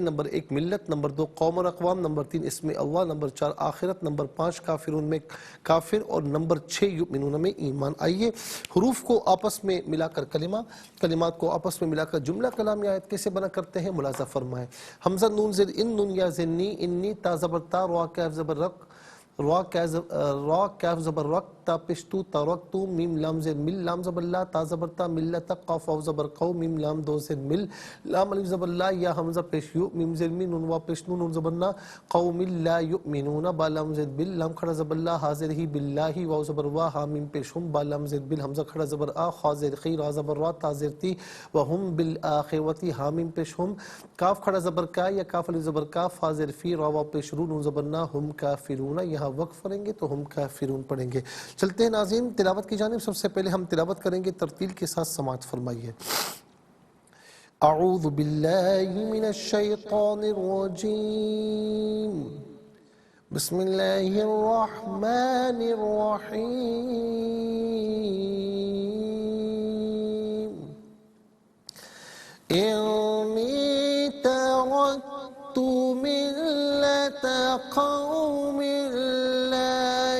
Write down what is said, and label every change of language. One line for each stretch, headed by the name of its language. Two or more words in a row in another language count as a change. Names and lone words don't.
Urdu: نمبر 1 ملت، نمبر 2 قوم اور اقوام، نمبر 3 اسم اللہ، نمبر 4 آخرت، نمبر 5 کافرون میں کافر، اور نمبر 6 یؤمنون میں ایمان۔ آئیے حروف کو آپس میں ملا کر کلمات کو آپس میں ملا کر جملہ کلام یا آیت کیسے بنا کرتے ہیں ملاحظہ فرمائیں۔ حمزہ نون زیر ان، نون یا زنی، انی، تا زبر تا، را کیف زبر رق، را کیف زبر رق، تا پشتو ترکتو، میم لام زیر مل، لام زبر لا، تا زبر تا، ملت، قاف واو زبر قو، میم لام دو زیر مل، لام الف زبر لا، یا حمزہ پیش یو، میم زیر می، نون وا پیش نو، نون زبر نا،
Arabic: قوم لا یؤمنون،
Urdu: با لام زیر بل، لام کھڑا زبر لا، حاضر ہی باللہ، واو زبر وا، ہا میم پیش ہم، با لام زیر بل، حمزہ کھڑا زبر آ، حاضر خی، را زبر را، تا زیر تی،
Arabic: وہم بالآخرتی،
Urdu: ہا میم پیش ہم، کاف کھڑا زبر کا یا کاف الف زبر کاف، حاضر فی، را وا پیش رو، نون زبر نا،
Arabic: ہم کافرون،
Urdu: یہاں وقف پڑھیں گے تو
Arabic: ہم کافرون
Urdu: پڑھیں گے۔ چلتے ہیں ناظرین تلاوت کی جانب۔ سب سے پہلے ہم تلاوت کریں گے، ترتیل کے ساتھ سماعت فرمائیے۔
Arabic: اعوذ باللہ من الشیطان الرجیم بسم اللہ الرحمن الرحیم انی ترکت ملت قوم لا